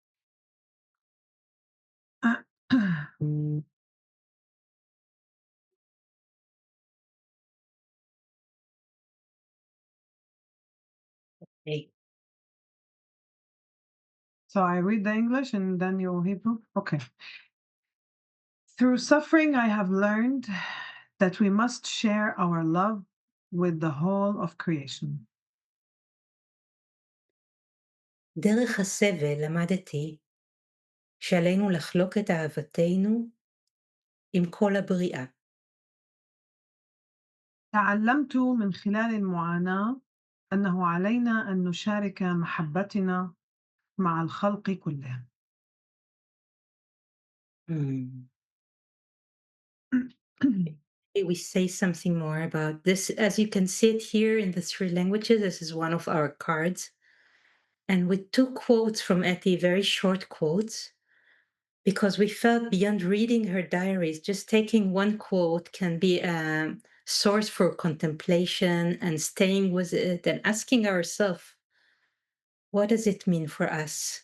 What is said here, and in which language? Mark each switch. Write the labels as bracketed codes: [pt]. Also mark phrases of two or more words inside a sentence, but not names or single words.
[en] okay. So I read the English and then you Hebrew. Okay. Through suffering, I have learned that we must share our love with the whole of creation. [he] דרך הסבל למדתי שעלינו לחלוק את אהבתנו עם כל הבריאה. [ar] تعلمت من خلال المعاناة أنه علينا أن نشارك محبتنا مع الخلق كلهم. Mm. [en] We say something more about this. As you can see it here in the three languages, this is one of our cards. And we took quotes from Etty, very short quotes, because we felt beyond reading her diaries, just taking one quote can be a source for contemplation and staying with it and asking ourselves, what does it mean for us?